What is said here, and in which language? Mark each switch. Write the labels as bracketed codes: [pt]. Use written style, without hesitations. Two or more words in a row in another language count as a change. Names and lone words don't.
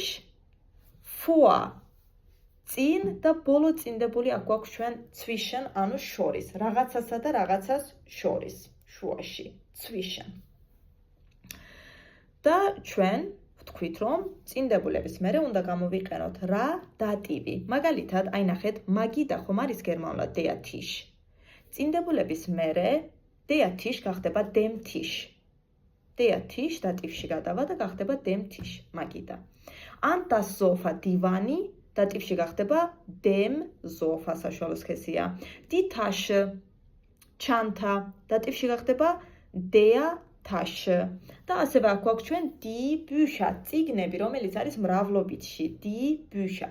[ka] Vor, წინ და ბოლო წინდებული აქ გვაქვს ჩვენ zwischen, ანუ შორის, რაღაცასა და რაღაცას შორის, შუაში, zwischen. და ჩვენ ვთქვით, რომ წინდებულების მერე უნდა გამოვიყენოთ რა დატივი. მაგალითად, აი ნახეთ, მაგიდა ხომ არის გერმანულად [de] der Tisch. [ka] წინდებულების მერე [de] der Tisch [ka] გახდება [de] dem Tisch. Der Tisch [ka] დატივში გადავა და გახდება [de] dem Tisch, [ka] მაგიდა. [de] An das Sofa [ka] დივანი დატივში გახდება [de] dem Sofa, [ka] საშუალო სქესია. [de] Die Tasche, [ka] ჩანთა დატივში გახდება [de] der Tasche. [ka] და ასევე აქ გვაქვს ჩვენ [de] die Bücher, [ka] წიგნები, რომელიც არის მრავლობითში, [de] die Bücher.